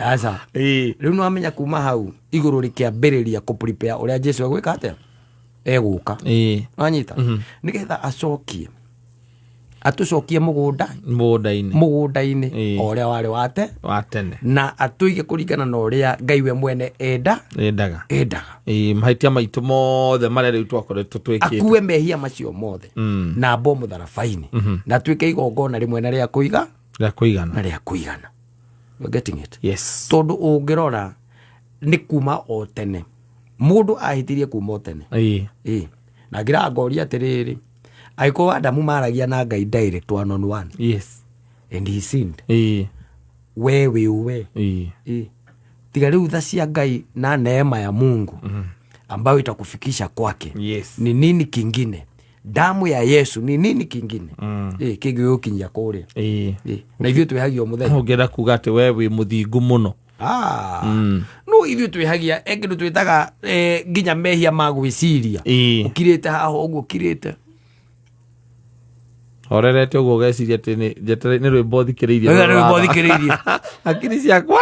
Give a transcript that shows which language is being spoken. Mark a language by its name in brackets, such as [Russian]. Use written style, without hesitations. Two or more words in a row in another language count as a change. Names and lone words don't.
[Kikuyu] aca riu no amenya kuma hau iguru rikiambiriria ku prepare uria Jesu agwika atia eguka anyita nigetha acokie atucokie mugunda-ini uria wari wa tene na atuige kuringana na uria Ngai we mwene endaga mahaitia maitu mothe maria riu twakoretwo twikite akue mehia macio mothe na bomu tharabaini na twike igongona rimwe na ria kuigana [English] you're getting it. Yes, [Kikuyu] tondu ungirora ni kuma o tene mundu ahitirie kuma o tene na ngira ngoria atiriri aiko Adamu maragia na Ngai [English] direct one on one. Yes, and he sinned. [Kikuyu] we tiga riu tha cia Ngai [Swahili] na neema ya Mungu ambayo itakufikisha kwake. [English] Yes, [Swahili] ni nini kingine? Damu ya Yesu ni nini kingine? [Kikuyu] Kingi ukinyia kuria na ithuĩ twĩhagia mũthenya ũngĩenda kuga atĩ we wĩ mũthingu mũno no ithuĩ twĩhagia engĩ twĩtaga nginya mehia ma gwĩciria ũkirĩte haha ũguo ũkirĩte horerete ũguo ũgeciria atĩ nĩ rwĩmbo thikĩrĩirie akiri ciakwa